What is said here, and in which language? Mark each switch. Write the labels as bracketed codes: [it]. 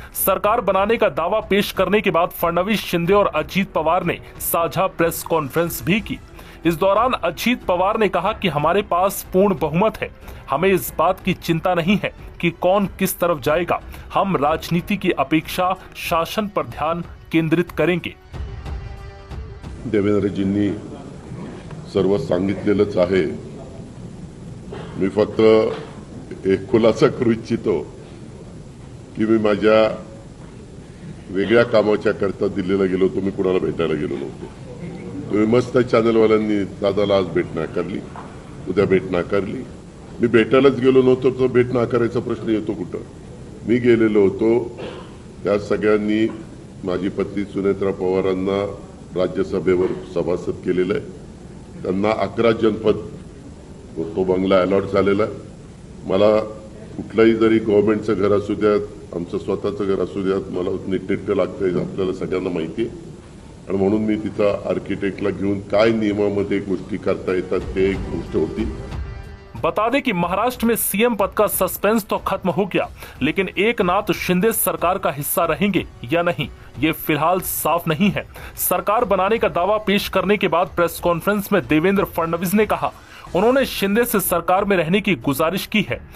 [hi] सरकार बनाने का दावा पेश करने के बाद फडणवीस, शिंदे और अजीत पवार ने साझा प्रेस कॉन्फ्रेंस भी की। इस दौरान अजीत पवार ने कहा कि हमारे पास पूर्ण बहुमत है, हमें इस बात की चिंता नहीं है कि कौन किस तरफ जाएगा। हम राजनीति की अपेक्षा शासन पर ध्यान केंद्रित करेंगे। [mr] देवेंद्रजींनी सर्व सांगितलेलंच आहे। मी फक्त एक खुलासा करू इच्छितो की मी माझ्या वेगळ्या कामाच्या करता दिल्लीला गेलो होतो, मी कुणाला भेटायला गेलो नव्हतो। तुम्ही मस्त चॅनलवाल्यांनी दादाला आज भेट नाकारली, उद्या भेट नाकारली। मी भेटायलाच गेलो नव्हतो तर भेट नाकारायचा प्रश्न येतो कुठं? मी गेलेलो होतो, त्या सगळ्यांनी माझी पत्नी सुनेत्रा पवारांना राज्यसभेवर सभासद केलेलं आहे। त्यांना 11 जनपद तो बंगला अलॉट झालेला आहे। मला कुठलाही जरी गव्हर्नमेंटचं घर असू द्यात, आमचं स्वतःचं घर असू द्यात, मला नीटनेटकं लागतंय, आपल्याला सगळ्यांना माहिती आहे। आणि म्हणून मी तिथं आर्किटेक्टला घेऊन काय नियमामध्ये गोष्टी करता येतात ते एक गोष्ट होती। [hi] बता दें कि महाराष्ट्र में सीएम पद का सस्पेंस तो खत्म हो गया, लेकिन एकनाथ शिंदे सरकार का हिस्सा रहेंगे या नहीं ये फिलहाल साफ नहीं है। सरकार बनाने का दावा पेश करने के बाद प्रेस कॉन्फ्रेंस में देवेंद्र फडणवीस ने कहा उन्होंने शिंदे से सरकार में रहने की गुजारिश की है।